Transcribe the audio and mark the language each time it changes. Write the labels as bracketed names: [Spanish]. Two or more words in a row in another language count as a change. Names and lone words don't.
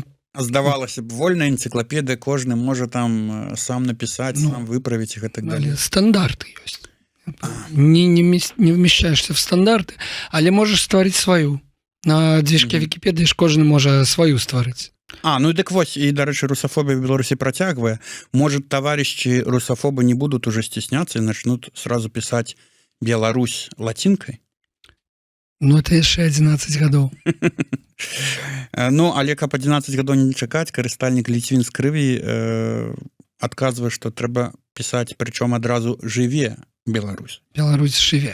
[Belarusian] Здавалася б, вольная энцыклапедыя, кожны можа там сам напісаць, сам выправіць і гэтак далей. Але стандарты ёсць. [Russian] Не вмещаешься в стандарты, [Belarusian] але можаш стварыць сваю. На движке Вікіпедыі ж кожны можа сваю стварыць. Ну дык вось, і, дарэчы, русафобія в Беларусі працягвае. [Russian] Может, товарищи русофобы не будут уже стесняться и начнут сразу писать Беларусь латинкой? [Belarusian] Ну, это яшчэ 11 гадоў. Ну, але каб 11 гадоў не чакаць, карыстальнік Ліцвін з крыві адказвае, што трэба пісаць, прычом адразу «жыве Беларусь». Беларусь жыве.